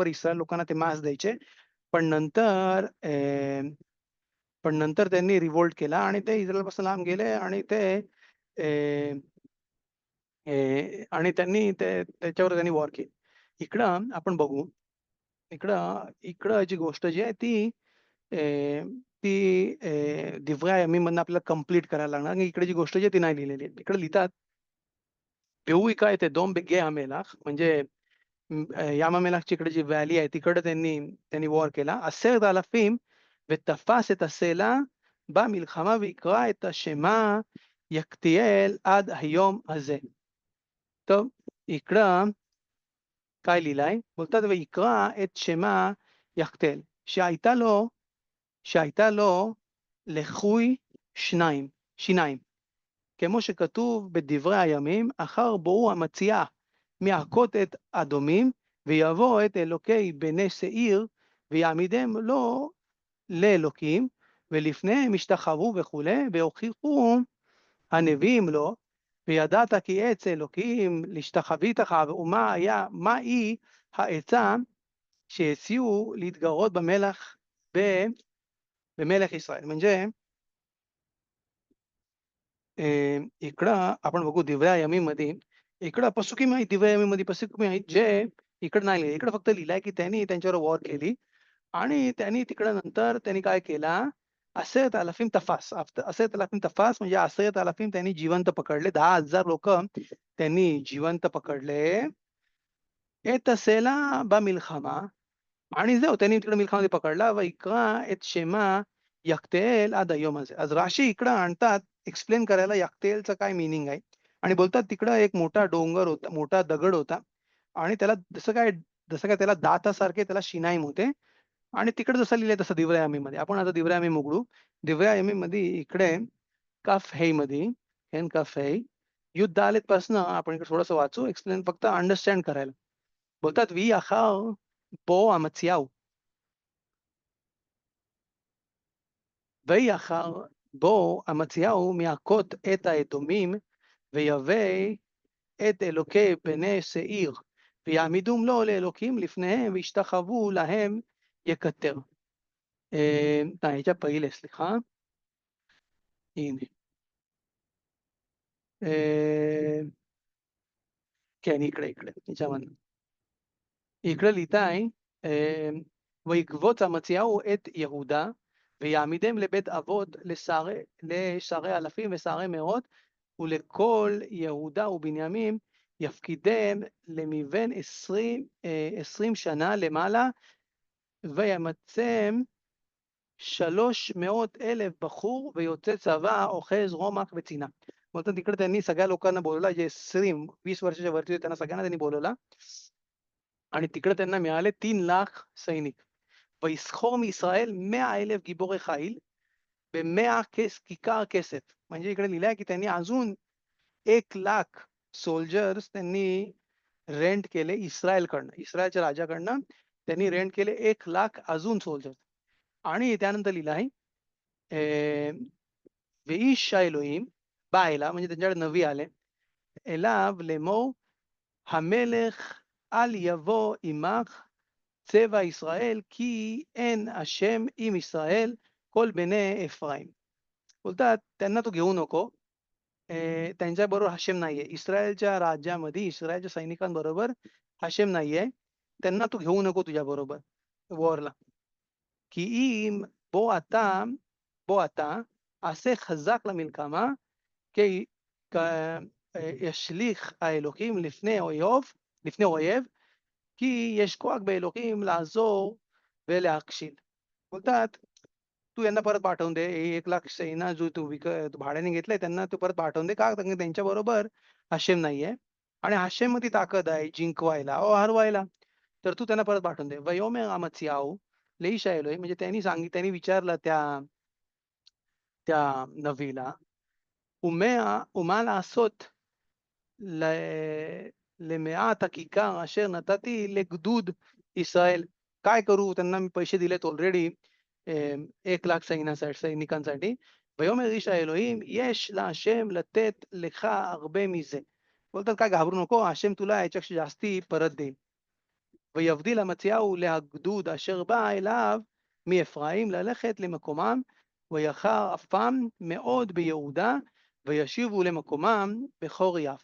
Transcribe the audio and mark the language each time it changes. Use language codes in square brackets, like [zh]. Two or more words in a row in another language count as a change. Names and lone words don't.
[mr] इस्रायल लोकांना ते मांस द्यायचे. पण नंतर पण नंतर त्यांनी रिव्होल्ट केला आणि ते इस्रायलपासून लांब गेले आणि ते अ, आणि त्यांनी त्याच्यावर त्यांनी वॉर केली. इकडं आपण बघू. इकडं इकडं जी गोष्ट जी आहे ती अ, दिवरा यमीमधनं आपल्याला कंप्लीट करायला लागणार आणि इकडे जी गोष्ट जी आहे ती नाही लिहिलेली आहे. इकडे लिहितात, [he] "והוא היכה את אדום בגיא המלח." [mr] म्हणजे यामामेलाकची इकडे जी व्हॅली आहे तिकडे त्यांनी त्यांनी वॉर केला. [he] 10,000 ותפס את הסלע במלחמה ויקרא את השמע יקתיאל עד היום הזה. טוב, [mr] इकडं काय लिहिलंय? [he] बोलतात ויקרא את שמע יקתיאל, שהייתה לו לחוי שיניים, כמו שכתוב בדברי הימים, אחר בואו המציאה מהכות את אדומים, ויבוא את אלוקי בני שעיר, ויעמידם לו לאלוקים, ולפניהם ישתחוו וכולי, והוכיחו הנביאים לו, וידעת כי עץ אלוקים להשתחווית לך, ומהי העצה שהציעו להתגרות במלך ישראל. [mr] म्हणजे इकडं आपण बघू दिव्या यमीमध्ये, इकडं पसुकीम आहेत, दिव्या यमीमध्ये पसुकीम आहेत, जे इकडं नाही लिहिले. इकडं फक्त लिहिलंय, की त्यांनी त्यांच्यावर वॉर केली आणि त्यांनी तिकडं नंतर त्यांनी काय केला, [he] עשרת אלפים תפס. עשרת אלפים תפס [mr] म्हणजे [he] עשרת אלפים [mr] त्यांनी जिवंत पकडले. 10,000 लोकं त्यांनी जिवंत पकडले. [he] "את הסלע במלחמה" [mr] आणि जाऊ त्यांनी तिकडे मिल्खामध्ये पकडला. [he] "ויקרא את שמה יקתעאל עד היום הזה." [mr] आज राशी इकडं आणतात एक्सप्लेन करायला याक्तेलचं काय मीनिंग आहे आणि बोलतात तिकडं एक मोठा डोंगर होता, मोठा दगड होता आणि त्याला जसं काय त्याला दातासारखे त्याला शिनाईम होते आणि तिकडे जसं लिहिलंय तसं दिव्या यमीमध्ये. आपण आता दिव्या यमीम उघडू. दिव्या यमीमध्ये इकडे कफ हे मध्ये हेन कफ हे युद्ध आलेत पासनं आपण इकडे थोडंसं वाचू, एक्सप्लेन फक्त अंडरस्टँड करायला. [he] बोलतात "ויהי אחר בוא אמציהו, ויהי אחר בוא אמציהו מיעקות את האדומים, ויבא את אלוקי בני שעיר, ויעמידום לו לאלוקים לפניהם, וישתחוו להם יקטר." [mr] ह्याच्या पहिले [he] סליחה. הנה. כן, [mr] इकडे ह्याच्यामधनं. [he] इकडे लिहिताय "ויקבוץ אמציהו את יהודה, ויעמידם לבית אבות לשרי אלפים ושרי מאות, ולכל יהודה ובנימין יפקידם למבן 20 שנה למעלה, וימצם 300,000 בחור ויוצא צבא אוחז רומח וצינה." [mr] बोलतात तिकडे त्यांनी सगळ्या लोकांना बोलवला, जे 20 वर्षाच्या वरती होते त्यांना सगळ्यांना त्यांनी बोलवला आणि तिकडे त्यांना मिळाले 3,00,000 सैनिक. [he] "ויסחור מישראל 100,000 גיבורי חיל ב100 כיכר כסף." [mr] म्हणजे इकडे लिहिलंय की त्यांनी अजून 1,00,000 सोल्जर्स त्यांनी रेंट केले इस्रायलकडनं. इस्रायलच्या राजाकडनं त्यांनी रेंट केले 1,00,000 अजून सोल्जर्स आणि त्यानंतर लिहिलं आहे [he] "ואיש האלוהים בא אליו", [mr] म्हणजे त्यांच्याकडे नबी आले, [he] "אליו לאמור, המלך אל יבוא עמך צבא ישראל, की אין השם עם ישראל כל בני אפרים." [mr] बोलतात त्यांना तू घेऊ नको. त्यांच्याबरोबर हाशेम नाहीये. इस्रायलच्या राज्यामध्ये इस्रायलच्या सैनिकांबरोबर हाशेम नाहीये. त्यांना तू घेऊ नको तुझ्याबरोबर वॉरला. [he] की אם בוא אתה עשה חזק למלחמה, כי ישליך האלוקים לפני אויב, की יש כוח באלוקים לעזור ולהכשיל. [mr] बोलतात तू यांना परत पाठवून दे. 1,00,000 सेना जो तू भाड्याने घेतलंय त्यांना तू परत पाठवून दे. का? कारण की त्यांच्याबरोबर हाशेम नाहीये आणि हाशेममध्ये ताकद आहे जिंकवायला व हरवायला. तर तू त्यांना परत पाठवून दे. [he] "ויאמר אמציהו לאיש האלוהים", [mr] म्हणजे त्यांनी विचारलं त्या त्या नबीला, [he] "ומה לעשות למעט הכיכר אשר נתתי לגדוד ישראל?" [mr] काय करू? त्यांना मी पैसे दिलेत ऑलरेडी 1,00,000 सैनिकांसाठी. [he] "ויאמר איש האלוהים יש להשם לתת לך הרבה מזה." [mr] बोलतात काय घाबरू नको, हाशेम तुला याच्यापेक्षा जास्ती परत देईल. [he] "ויבדיל אמציהו להגדוד אשר בא אליו מאפרים ללכת למקומם, ויחר אפם מאוד ביהודה, וישיבו למקומם בכור יף."